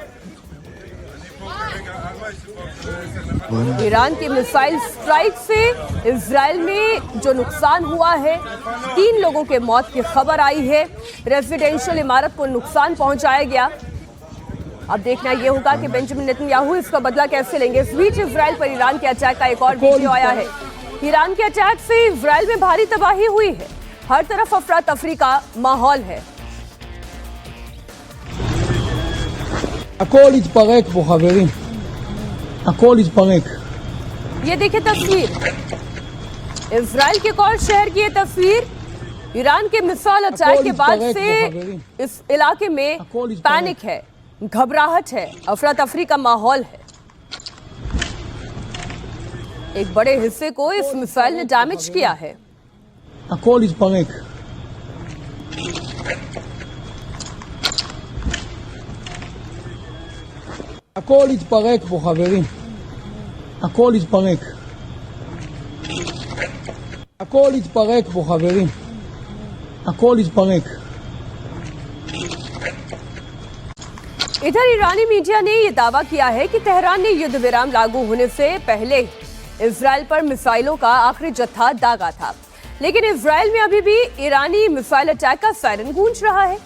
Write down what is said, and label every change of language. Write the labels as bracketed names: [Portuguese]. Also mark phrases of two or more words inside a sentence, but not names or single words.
[Hindi] ईरान की [English] missile strike [Hindi] से इजराइल में जो नुकसान हुआ है, 3 लोगों के मौत की खबर आई है, रेजिडेंशियल इमारत को नुकसान पहुंचाया गया। अब देखना यह होगा कि बेंजामिन नेतन्याहू इसका बदला कैसे लेंगे। इस बीच इजराइल पर ईरान के अटैक का एक और वीडियो आया है। ईरान के अटैक से इजराइल में भारी तबाही हुई है, हर तरफ अफरा तफरी का माहौल है। [Hebrew] הכל התפרק פה חברים, הכל התפרק। [Hindi] ये देखिए तस्वीर, इजराइल के एक और शहर की ये तस्वीर। ईरान के [English] missile attack [Hindi] के बाद से इस इलाके में पैनिक है, घबराहट है, अफरा तफरी का माहौल है। एक बड़े हिस्से को इस मिसाइल ने डैमेज किया है। [Hebrew] הכל התפרק। הכל התפרק פה חברים, הכל התפרק, הכל התפרק פה חברים, הכל התפרק। [Hindi] इधर ईरानी मीडिया ने यह दावा किया है कि तेहरान ने युद्ध विराम लागू होने से पहले इजराइल पर मिसाइलों का आखिरी जत्था दागा था, लेकिन इजराइल में अभी भी ईरानी [English] missile attack [Hindi] का सायरन गूंज रहा है।